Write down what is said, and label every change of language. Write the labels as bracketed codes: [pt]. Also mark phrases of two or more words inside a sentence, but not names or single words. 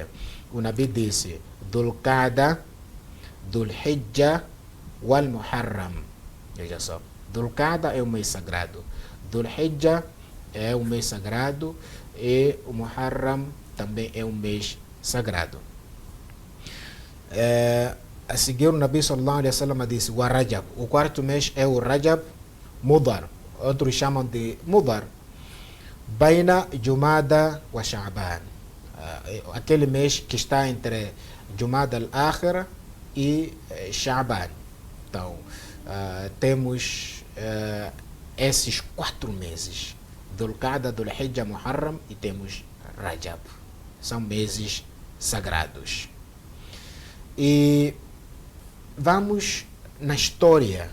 [pt] O Nabi disse Dhul-Qa'da, Dhul-Hijjah, Wal-Muharram. Veja só, Dhul-Qa'da é o mês sagrado, Dhul-Hijjah é o mês sagrado e o Muharram também é um mês sagrado. A seguir o Nabi [ar] صلى الله عليه وسلم [pt] disse o Rajab. O quarto mês é o Rajab Mudar. Outros chamam de Mudar. [ar] بين جمادى وشعبان. [pt] Aquele mês que está entre Jumada al-Akhira e Sha'ban. Então, temos esses 4 meses. Dhul-Qa'da, Dhul-Hijjah, Muharram e temos Rajab. São meses sagrados. E vamos na história.